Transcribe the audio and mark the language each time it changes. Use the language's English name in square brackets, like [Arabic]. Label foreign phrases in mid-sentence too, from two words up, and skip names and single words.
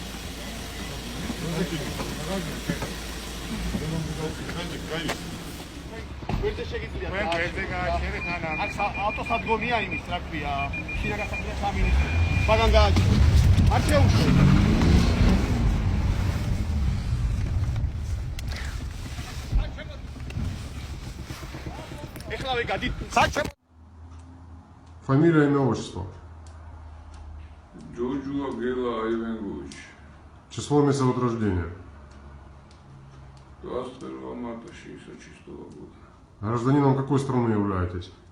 [Georgian] ვერზე შეგიძლიათ ვერზე გააჩერეთ ან აქ ავტოსადგომია იმის რა ქვია შინაგანსაკუთრებათა სამინისტრო მაგან გააჩერეთ არ შეუშვით ეხლავე გადით საჩემ [Russian] Фамилия, имя, отчество. Джорджуа Гела Айвенгович. Число, место от рождения. 21 марта 1966 года. Гражданином какой страны являетесь?